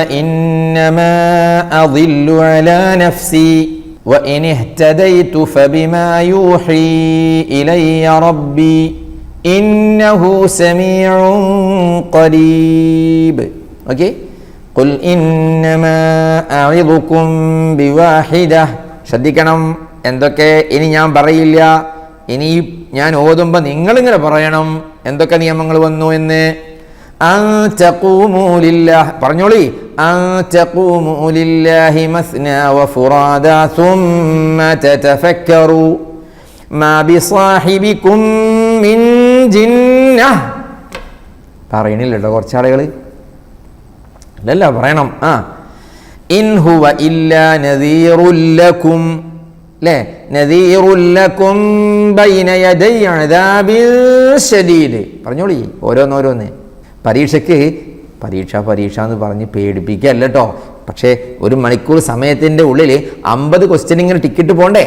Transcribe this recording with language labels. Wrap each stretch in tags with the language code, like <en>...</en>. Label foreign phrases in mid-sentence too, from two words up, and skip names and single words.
<ar>فإنما أضل على نفسي وإن اهتديت فبما يوحي إلي ربي إنه سميع قريب أوكي قل إنما أعظكم بواحدة</ar> <ml>ശ്രദ്ധിക്കണം എന്തൊക്കെ ഇനി ഞാൻ പറയില്ല ഇനി ഞാൻ ഓതുമ്പോൾ നിങ്ങളിങ്ങനെ പറയണം എന്തൊക്കെ നിയമങ്ങൾ വന്നു എന്ന്</ml> <ar>أن تقوموا لله</ar> <ml>പറഞ്ഞോളി</ml> <ar>أن تقوموا لله مثنى وفرادا ثم تتفكروا ما بصاحبكم من جنة</ar> <ml>പറയണില്ല കുറച്ച് ആളുകൾ ഇല്ല പറയണം</ml> <ar>إن هو إلا نذير لكم</ar> <ml>അല്ലേ?</ml> <ar>نذير لكم بين يدي عذاب شديد.</ar> <ml>പറഞ്ഞോളി ഓരോന്നോരോന്ന്. പരീക്ഷ എന്ന് പറഞ്ഞ് പേടിപ്പിക്കുകയല്ല കേട്ടോ. പക്ഷേ 1 മണിക്കൂർ സമയത്തിൻ്റെ ഉള്ളിൽ 50 ക്വസ്റ്റ്യൻ ടിക്കറ്റ് പോകണ്ടേ?</ml>